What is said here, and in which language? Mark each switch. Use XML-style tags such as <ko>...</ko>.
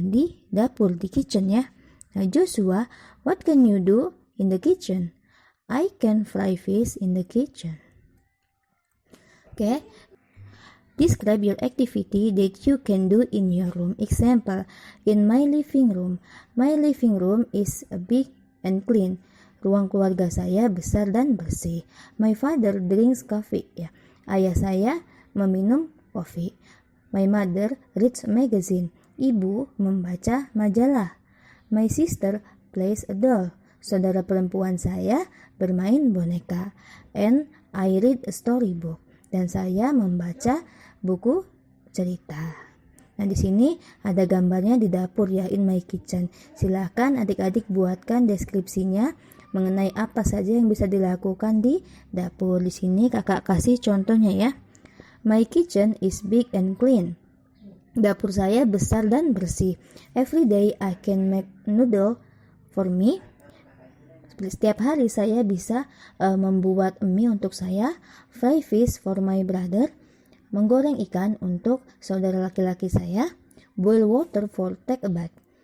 <id>Di dapur, di kitchen ya.</id> <en>Nah, Joshua, what can you do in the kitchen? I can fry fish in the kitchen. Okay. Describe your activity that you can do in your room. Example, in my living room. My living room is big and clean.</en> <id>Ruang keluarga saya besar dan bersih.</id> <en>My father drinks coffee.</en> <id>Ya. Ayah saya meminum kopi.</id> <en>My mother reads a magazine.</en> <id>Ibu membaca majalah.</id> <en>My sister plays a doll.</en> <id>Saudara perempuan saya bermain boneka.</id> <en>And I read a storybook.</en> <id>Dan saya membaca buku cerita. Nah, di sini ada gambarnya di dapur ya,</id> <en>in my kitchen.</en> <id>Silahkan adik-adik buatkan deskripsinya mengenai apa saja yang bisa dilakukan di dapur. Di sini kakak kasih contohnya ya.</id> <en>My kitchen is big and clean.</en> <id>Dapur saya besar dan bersih.</id> <en>Every day I can make noodle for me.</en> <id>Setiap hari saya bisa membuat mie untuk saya.</id> <en>Fry fish for my brother.</en> <id>Menggoreng ikan untuk saudara laki-laki saya.</id> <en>Boil water for take a bath.</en>